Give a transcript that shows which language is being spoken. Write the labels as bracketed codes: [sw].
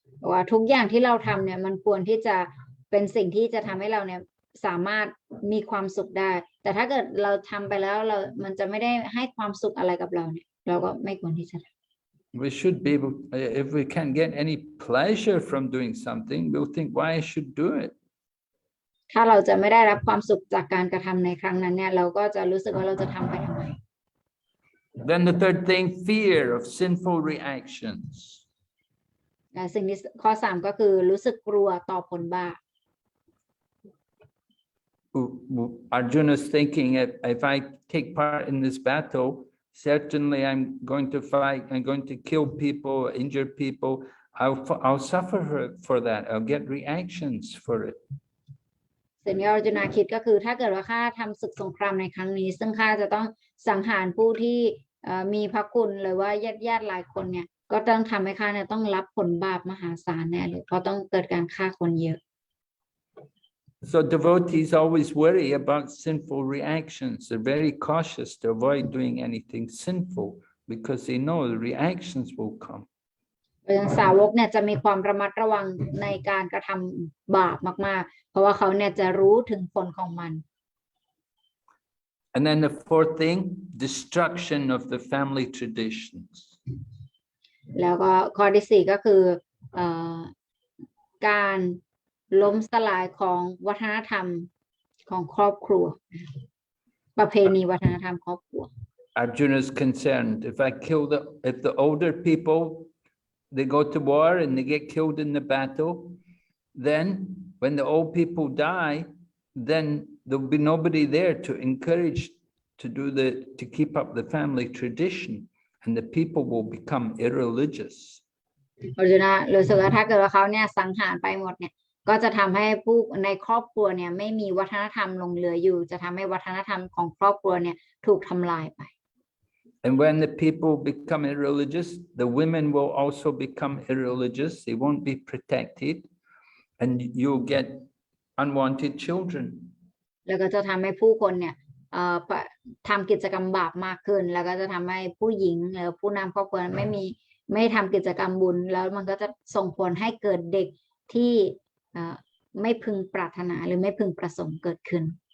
[th] ว่าทุกอย่างที่เราทำเนี่ยมันควรที่จะเป็นสิ่งที่จะทำให้เราเนี่ยสามารถมีความสุขได้แต่ถ้าเกิดเราทำไปแล้วมันจะไม่ได้ให้ความสุขอะไรกับเราเนี่ยเราก็ไม่ควรที่จะทำ [en] We should be able, if we can't get any pleasure from doing something, we'll think why I should do it. [th] ถ้าเราจะไม่ได้รับความสุขจากการกระทำในครั้งนั้นเนี่ยเราก็จะรู้สึกว่าเราจะทำไปทำไม [en] Then the third thing, fear of sinful reactions. [th] และสิ่งที่ข้อ3ก็คือรู้สึกกลัวต่อผลบาป [en] Arjuna's thinking, if I take part in this battle, certainly I'm going to fight, I'm going to kill people, injure people. I'll suffer for that. I'll get reactions for it. [th] สิ่งที่อร์จุนาคิดก็คือถ้าเกิดว่าข้าทำศึกสงครามในครั้งนี้ซึ่งข้าจะต้องสังหารผู้ที่มีพระคุณหรือว่าญาติหลายคนเนี่ยก็ต้องทำให้ข้าเนี่ยต้องรับผลบาปมหาศาลแน่เลยเพราะต้องเกิดการฆ่าคนเยอะ [en] So devotees always worry about sinful reactions. They're very cautious to avoid doing anything sinful because they know the reactions will come. [th] สาวกเนี่ยจะมีความระมัดระวังในการกระทำบาปมากๆเพราะว่าเขาเนี่ยจะรู้ถึงผลของมัน [en] And then the fourth thing, destruction of the family traditions. [th] แล้วก็ข้อที่4ก็คือการล้มสลายของวัฒนธรรมของครอบครัวประเพณีวัฒนธรรมครอบครัว [en] Arjuna is concerned if the older people they go to war and they get killed in the battle, then when the old people die, then there'll be nobody there to encourage to keep up the family tradition, and the people will become irreligious. [th] อร์จุนารู้สึกว่าถ้าเกิดว่าเขาเนี่ยสังหารไปหมดเนี่ยก็จะทำให้ผู้ในครอบครัวเนี่ยไม่มีวัฒนธรรมหลงเหลืออยู่จะทำให้วัฒนธรรมของครอบครัวเนี่ยถูกทำลายไป [en] And when the people become irreligious, the women will also become irreligious. They won't be protected, and you'll get unwanted children. [th] แล้วก็จะทำให้ผู้คนเนี่ยทำกิจกรรมบาปมากขึ้นแล้วก็จะทำให้ผู้หญิงหรือผู้นำครอบครัว ไม่ทำกิจกรรมบุญแล้วมันก็จะส่งผลให้เกิดเด็กที่ไม่พึงปรารถนาหรือไม่พึงประสงค์เกิดขึ้น